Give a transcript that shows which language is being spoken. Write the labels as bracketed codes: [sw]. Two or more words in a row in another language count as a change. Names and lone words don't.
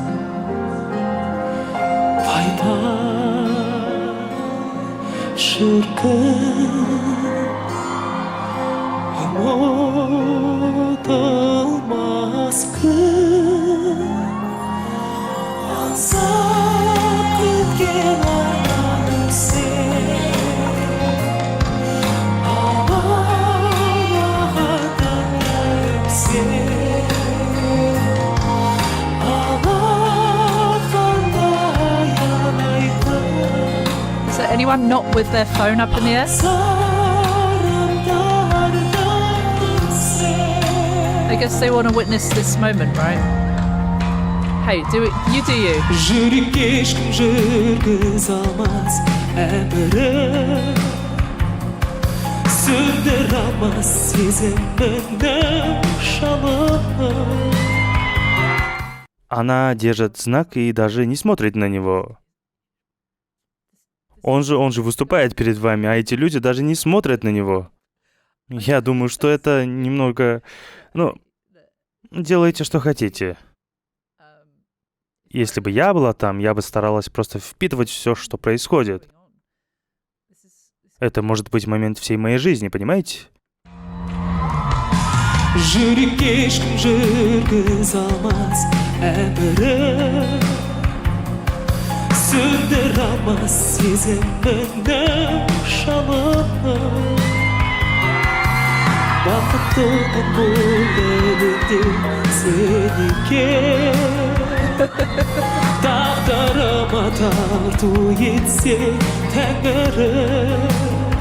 [kk] Пай-пай шіркін, ұмытылмас күн. Аңсап күткен арманым сен, [en] Is there anyone not with their phone up in the air? I guess they want to witness this moment, right? Hey, do it. You do you. [kk] Жүрекке ешкім жүргізе алмас әмірін, сөндіре алмас сезімімнің жалынын. [ru] Она держит знак и даже не смотрит на него. Он же выступает перед вами, а эти люди даже не смотрят на него. Я думаю, что это немного... делайте, что хотите. Если бы я была там, я бы старалась просто впитывать все, что происходит. Это может быть момент всей моей жизни, понимаете? [kk] Жүрекке ешкім жүргізе алмас әмірін, сөндіре алмас сезімімнің жалынын. Бақыттымын бұл әлемде сен екен, тағдырыма тарту етсе тәңірім.